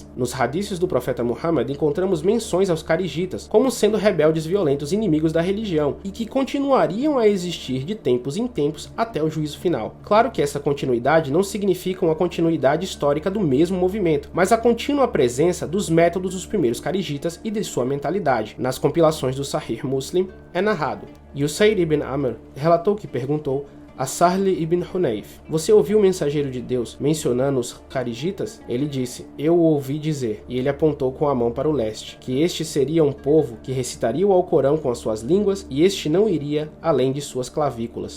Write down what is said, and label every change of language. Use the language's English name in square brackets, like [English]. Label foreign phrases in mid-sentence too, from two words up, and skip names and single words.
[Portuguese] Nos hadiths do profeta Muhammad encontramos menções aos Kharijitas como sendo rebeldes violentos inimigos da religião e que continuariam a existir de tempos em tempos até o juízo final. Claro que essa continuidade não significa uma continuidade histórica do mesmo movimento, mas a contínua presença dos métodos dos primeiros kharijitas e de sua mentalidade. Nas compilações do Sahih Muslim é narrado. Usayd ibn Amr relatou que perguntou a Sahl ibn Hunayf: "Você ouviu o mensageiro de Deus mencionando os kharijitas?" Ele disse: "Eu o ouvi dizer", e ele apontou com a mão para o leste, que este seria um povo que recitaria o Alcorão com as suas línguas e este não iria além de suas clavículas.